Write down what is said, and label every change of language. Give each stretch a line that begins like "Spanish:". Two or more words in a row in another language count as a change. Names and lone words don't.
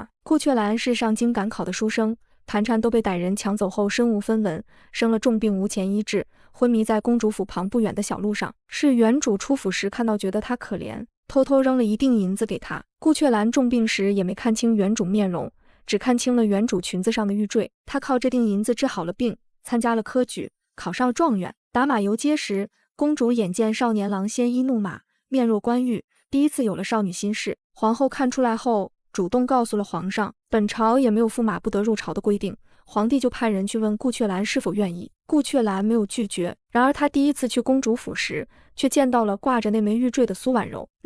Chinese: 顧雀蘭是上京趕考的書生，盤纏都被歹人搶走後身無分文，生了重病無錢醫治，昏迷在公主府旁不遠的小路上。是原主出府時看到覺得他可憐，偷偷扔了一锭銀子給他。顧雀蘭重病時也沒看清原主面容，只看清了原主裙子上的玉墜。他靠這锭銀子治好了病，參加了科舉，考上了狀元。打馬遊街時，公主眼見少年郎鮮衣怒馬，面若冠玉，第一次有了少女心事。皇後看出來後，主動告訴了皇上，本朝也沒有駙馬不得入朝的規定，皇帝就派人去問顧雀蘭是否願意。顧雀蘭沒有拒絕，然而他第一次去公主府時，卻見到了掛着那枚玉墜的蘇婉柔。